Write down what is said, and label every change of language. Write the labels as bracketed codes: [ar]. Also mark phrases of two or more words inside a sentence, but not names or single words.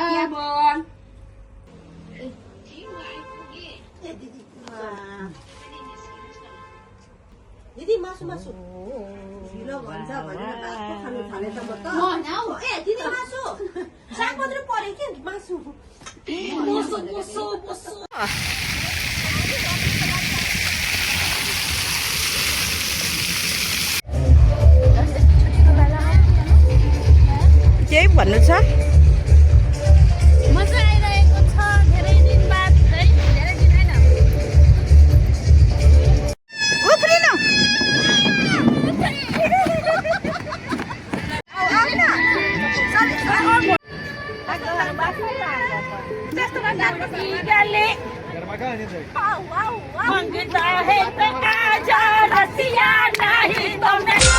[ne] दिदी मासु मासु ढिलो भन्छ भनेर भात पो खानु थाले त म त ए दिदी मासु साग मात्र पर्यो के मासु मोसो मोसो मोसो केही भन्नु छ मजा आइरहेको छ धेरै दिन बाद है धेरै दिन हैन उफ्रिनु [hi] मंगता है तो आजा रसिया नहीं तो मैं